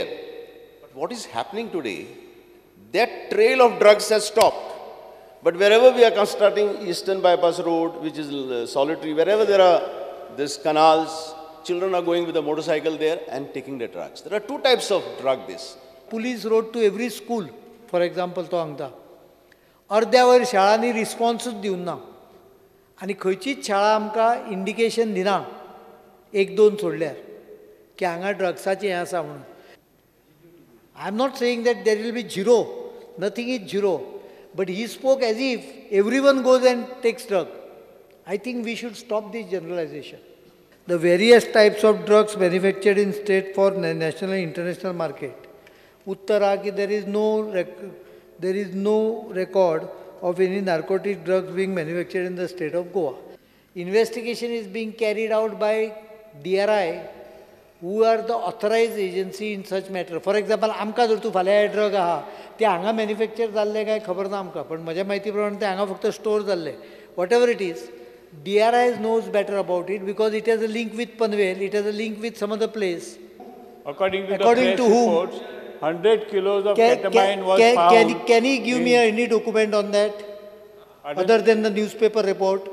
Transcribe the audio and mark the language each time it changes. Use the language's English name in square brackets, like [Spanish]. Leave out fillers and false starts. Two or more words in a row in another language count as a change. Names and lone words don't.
[English] But what is happening today, that trail of drugs has stopped. But wherever we are constructing Eastern Bypass Road, which is solitary, wherever there are these canals, children are going with a motorcycle there and taking the drugs. There are two types of drug this. Police wrote to every school, for example, to हांगता. [Konkani] अर्द्यावर शाळांनी रिस्पॉन्सूच दिवंक ना. आनी खंयचीच शाळा आमकां इंडिकेशन दिना एक दोन सोडल्यार की हांगा ड्रग्साचें हें आसा म्हणून. [English] I am not saying that there will be zero. nothing is zero. But he spoke as if everyone goes and takes drug. I think we should stop this generalization. The various types of drugs manufactured in state for national and international market. Uttara ki there is no record of any narcotic drugs being manufactured in the state of Goa. Investigation is being carried out by DRI, who are the authorized agency in such matter. For example, [Konkani] आमकां जर तूं फाल्यां ड्रग आहा ते हांगा मॅन्युफॅक्चर जाल्ले काय खबर ना आमकां, पण म्हज्या म्हायती प्रमाणे ते हांगा फक्त स्टोर जाल्ले. [English] whatever it is, DRI knows better about it because it has a link with Panvel, it has a link with some other place. According to the press reports, 100 kilos of ketamine was found. Can he give me any document on that, other than the newspaper report?